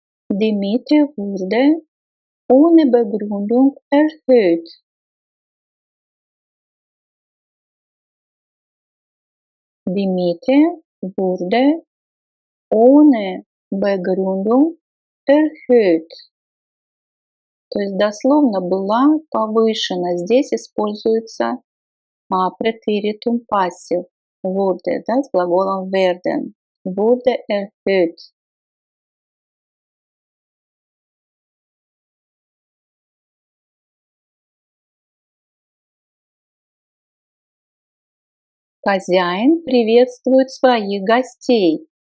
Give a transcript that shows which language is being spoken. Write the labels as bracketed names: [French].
[German] Die Miete wurde ohne Begründung erhöht. Die Miete wurde ohne Begründung erhöht. [Russian] То есть дословно была повышена. Здесь используется Präteritum Passiv. Wurde, да, с глаголом werden. [German] Wurde erhöht. [Russian] Хозяин приветствует своих гостей.